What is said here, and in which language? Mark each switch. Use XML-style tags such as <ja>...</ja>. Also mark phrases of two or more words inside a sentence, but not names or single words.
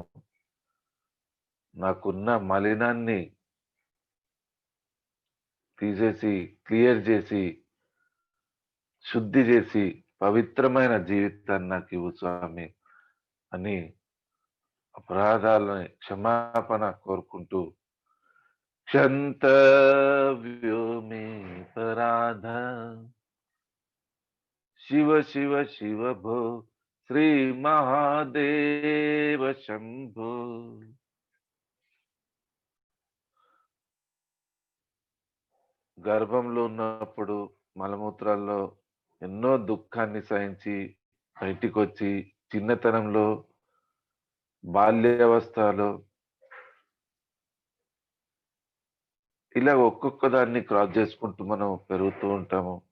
<te>నాకున్న మలినాన్ని తీసేసి, క్లియర్ చేసి, శుద్ధి చేసి, పవిత్రమైన జీవితాన్ని నాకివ్వు స్వామి అని అపరాధాలని క్షమాపణ కోరుకుంటూ</te> <sa>क्षन्तव्यो मे पराध शिव शिव शिव भो श्री महादेव शंभो</sa> <te>గర్భంలో ఉన్నప్పుడు మలమూత్రాల్లో ఎన్నో దుఃఖాన్ని సహించి బయటికొచ్చి చిన్నతనంలో బాల్యావస్థలో ఇలా ఒక్కొక్క దాన్ని క్రాస్ చేసుకుంటూ మనం పెరుగుతూ ఉంటాము.</te>